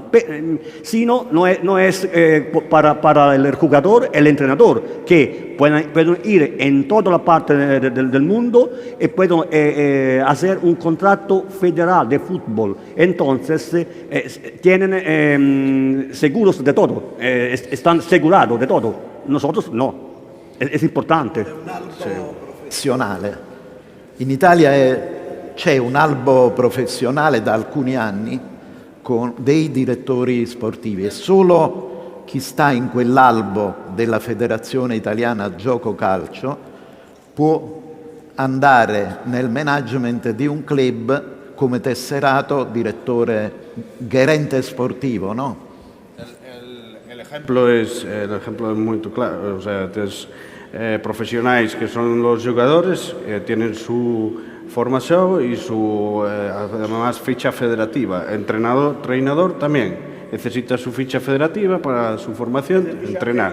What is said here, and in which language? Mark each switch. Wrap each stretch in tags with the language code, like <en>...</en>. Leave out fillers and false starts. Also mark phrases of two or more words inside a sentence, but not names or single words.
<es>Si no, no es para el jugador, el entrenador, que pueden ir en toda la parte del mundo y pueden hacer un contrato federal de fútbol. Entonces, tienen seguros de todo, están asegurados de todo. Nosotros no. Es importante.</es> <it>Professionale. In Italia c'è un albo professionale da alcuni anni con dei direttori sportivi e solo chi sta in quell'albo della Federazione Italiana Gioco Calcio può andare nel management di un club come tesserato, direttore, gerente sportivo,</it> <es>¿no? El ejemplo es muy claro, o sea, profesionales que son los jugadores, tienen su formación y su además ficha federativa. Entrenador también necesita su ficha federativa para su formación, entrenar.</es>